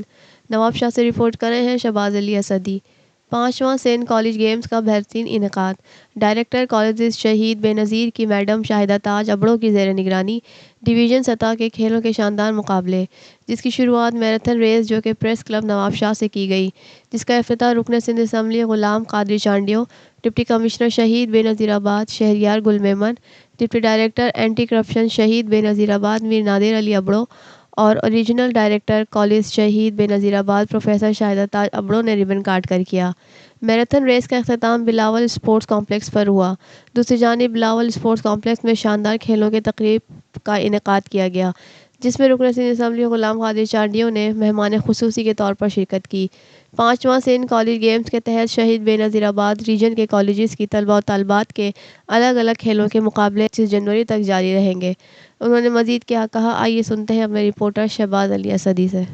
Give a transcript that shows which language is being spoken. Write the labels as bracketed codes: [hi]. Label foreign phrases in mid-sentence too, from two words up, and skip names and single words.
[ur] نوابشاہ سے رپورٹ کر رہے ہیں شہباز علی اسدی۔ 5واں سین [en] college games [ur] کا بہترین انعقاد. [en] director college [ur] شہید بینظیر کی میڈم شاہدہ تاج ابڑوں کی زیر نگرانی ڈویژن سطح کے کھیلوں کے شاندار مقابلے، جس کی شروعات [en] marathon race [ur] جو کہ پریس کلب نوابشاہ سے کی گئی، جس کا افتتاح رکن سندھ اسمبلی غلام قادر چانڈیو, [en] deputy commissioner [ur] شہید بینظیر آباد شہریار گل میمن, [en] deputy director anti corruption [ur] شہید بینظیر آباد میر نادر علی ابڑو اور [en] original director college [ur] شہید بینظیر آباد پروفیسر شاہدہ تاج ابڑو نے ربن کاٹ کر کیا. [en] marathon race [ur] کا اختتام بلاول اسپورٹس کمپلیکس پر ہوا. دوسری جانب بلاول اسپورٹس کمپلیکس میں شاندار کھیلوں کے تقریب کا انعقاد کیا گیا، جس میں رکن سندھ اسمبلی غلام قادر چانڈیو نے مہمان خصوصی کے طور پر شرکت کی. 5واں سندھ [en] college games [ur] کے تحت شہید بینظیر آباد ریجن کے کالجز کی طلبہ اور طالبات کے الگ الگ کھیلوں کے مقابلے 25 جنوری تک جاری رہیں گے. انہوں نے مزید کیا کہا، آئیے سنتے ہیں اپنے رپورٹر شہباز علی اسدی سے.